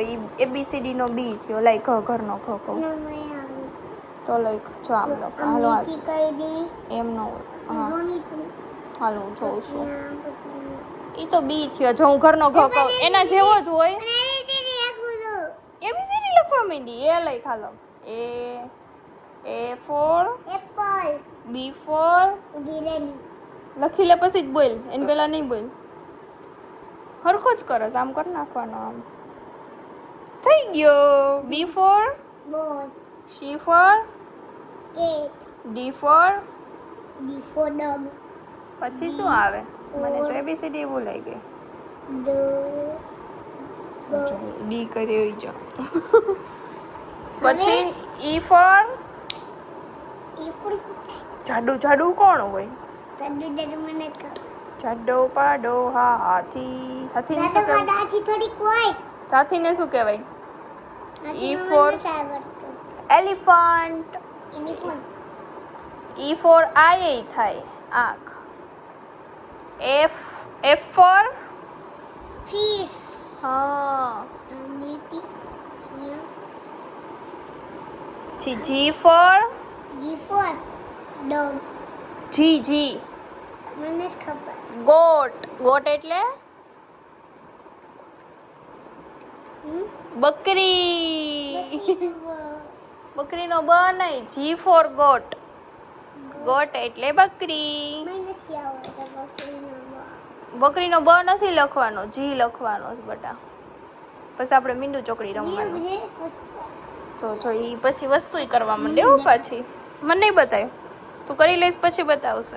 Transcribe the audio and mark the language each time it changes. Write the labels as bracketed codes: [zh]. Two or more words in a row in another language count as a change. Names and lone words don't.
[gu] ABCD નો બી થયો. લાઈક ઘરનો ઘ કહું તો લાઈક જો આમ લખ. હાલો એમ ન હોય. હા હાલો હું જોઉં છું. એ તો બી થયો. જો હું ઘરનો ઘ કહું એના જેવો જ હોય. ABCD લખવા માંડી. એ લઈ ખાલો. [en] A for B for [gu] લખી લે પછી જ બોલ. એને પેલા નહીં બોલ. હરખો જ કરસ. આમ કરી નાખવાનો. આમ થઈ ગયો. [en] B for C for D for dog. [gu] પછી શું આવે? મને તો ABCD ભૂલાઈ ગઈ. ડી કરી જો. પછી [en] E for [gu] જાડુ કોણ હોય? જાડો પાડો હાથી. હાથીને શું કહેવાય? હાથીને શું કહેવાય? [en] E for elephant. E for eye [gu] થાય, આંખ. [en] F for fish. હા. G for dog. G [gu] મને ખબર. goat એટલે બકરી. બકરીનો બ નહીં. [en] G for goat. [gu] goat એટલે બકરી. બકરીનો બ નથી લખવાનો, G લખવાનો છે બટા. પછી આપણે મીંડું ચોકડી રમવાનું. જો એ પછી વસ્તુ કરવા માંડે. હો પાછી મને નહીં બતાવ્યું. તું કરી લઈશ પછી બતાવશે.